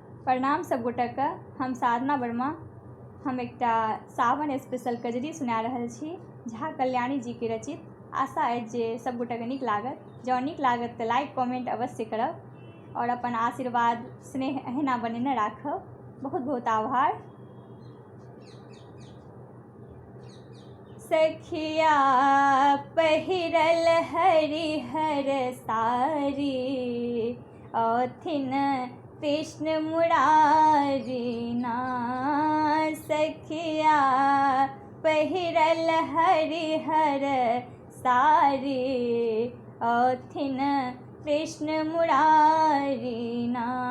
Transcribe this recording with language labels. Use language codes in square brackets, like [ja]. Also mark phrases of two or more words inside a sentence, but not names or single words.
[mai] प्रणाम सब गोटाके। हम साधना वर्मा। हम एकटा सावन स्पेशल कजरी सुना रहल छी झा कल्याणी जी के रचित। आशा अछि जे सब गोटाके नीक लागत। जँ नीक लागत तऽ [en] like comment [mai] अवश्य करब और अपन आशीर्वाद स्नेह एहिना बनेने राखब। बहुत बहुत आभार। सखिया पहिरल हरिहर सारी, औथिन कृष्ण मुरारी ना। सखिया पहिरल हरिहर सारी, औथिन कृष्ण मुरारी ना।